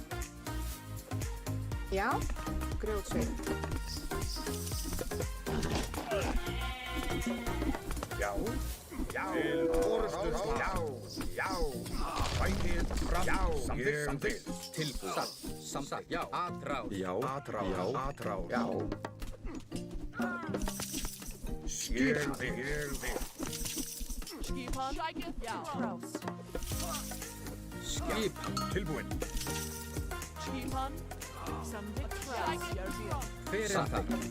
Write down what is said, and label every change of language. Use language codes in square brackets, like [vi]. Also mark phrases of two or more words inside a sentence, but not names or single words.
[is] Já, grjótsveit. Já. Já. Til orðustu slag. Já. Já. Ægir fram. Já. Samþykkt. Tilbúin. Satt. Samþykkt. Já. Atrás. Já. Atrás. Já. Skipan. Ég vil. Skipan. Já. Skip. Tilbúin. Skipan. Samþykkt. Ég vil. Hver það?